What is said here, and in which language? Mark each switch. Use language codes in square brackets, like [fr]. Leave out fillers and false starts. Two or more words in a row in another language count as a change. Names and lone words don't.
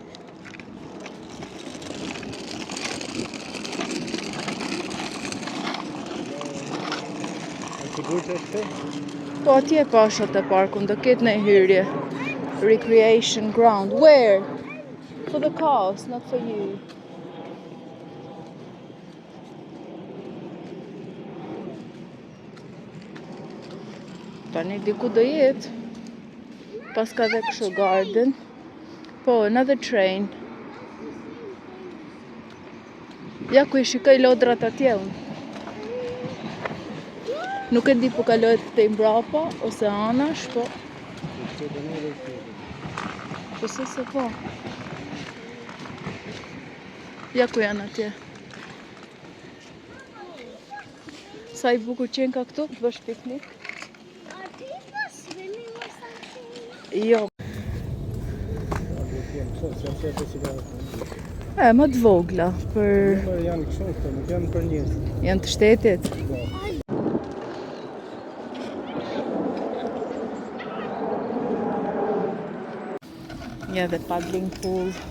[sq] Po atje pashat e parkun, do ketë në hyrje. [en] Recreation ground. Where? For the cows, not for you. [sq] Tani diku do jetë. Pas ka dhe kështu garden. Po, [en] another train. [sq] Ja ku I shikoj lodrat atje unë. Nuk e di po kalohet këtej mbrapa ose anash, po. Po se po. Ja ku janë atje. Sa I bukur qenë ka këtu, të bësh piknik. [en] Are people swimming or something? [sq] Jo. Më të vogla, për... Janë kështu këto, nuk janë për njerëz. Janë të shtetit. Ja dhe [en] paddling pool.